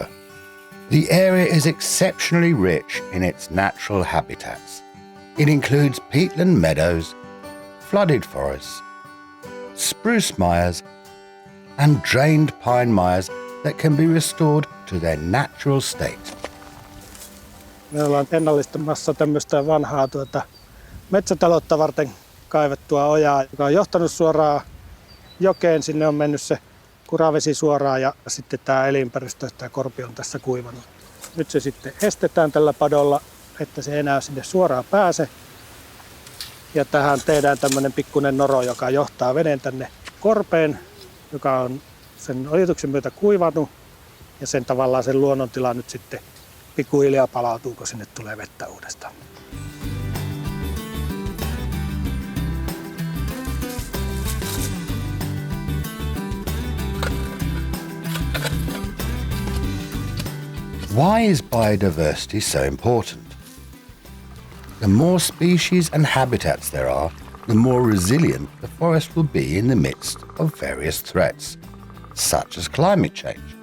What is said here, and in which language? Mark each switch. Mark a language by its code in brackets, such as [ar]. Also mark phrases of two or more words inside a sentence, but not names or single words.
[en] The area is exceptionally rich in its natural habitats. It includes peatland meadows, flooded forests, spruce mires, and drained pine mires that can be restored to their natural state. [fi] Me ollaan ennallistamassa tämmöistä vanhaa metsätaloutta varten kaivettua ojaa, joka on johtanut suoraan jokeen. Sinne on mennyt se kuravesi suoraan ja sitten tämä elinympäristö, tämä korpi on tässä kuivanut. Nyt se sitten estetään tällä padolla, että se ei enää sinne suoraan pääse. Ja tähän tehdään tämmöinen pikkuinen noro, joka johtaa veden tänne korpeen, joka on sen ojituksen myötä kuivanut. Ja sen tavallaan sen luonnontila nyt sitten pikkuhiljaa palautuu, kun sinne tulee vettä uudestaan. [en] Why is biodiversity so important? The more species and habitats there are, the more resilient the forest will be in the midst of various threats, such as climate change.